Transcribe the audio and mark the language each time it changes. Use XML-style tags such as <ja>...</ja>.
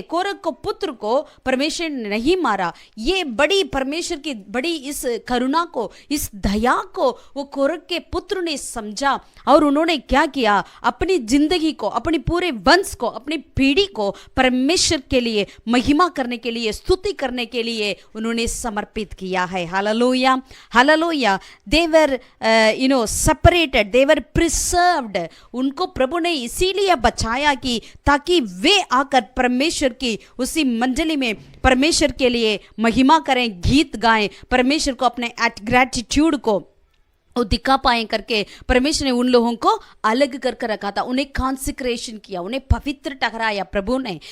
<hi>कोरह को पुत्र को परमेश्वर ने नहीं मारा। ये बड़ी परमेश्वर की बड़ी इस करुणा को, इस दया को वो कोरह के पुत्र ने समझा और उन्होंने क्या किया, अपनी जिंदगी को, अपने पूरे वंश को, अपनी पीढ़ी को परमेश्वर के लिए महिमा करने के लिए, स्तुति करने के लिए उन्होंने समर्पित किया है। Hallelujah, hallelujah.</hi> <en>They were separated, they were preserved.</en> <hi>उनको प्रभु ने इसीलिए बचाया कि ताकि वे आकर परमेश्वर की उसी मंडली में परमेश्वर के लिए महिमा करें, गीत गाएं, परमेश्वर को अपने ग्रैटिट्यूड को वो दिखा पाए करके परमेश्वर ने उन लोगों को अलग करके रखा था, उन्हें कॉन्सिक्रेशन किया, उन्हें पवित्र ठहराया प्रभु ने।</hi>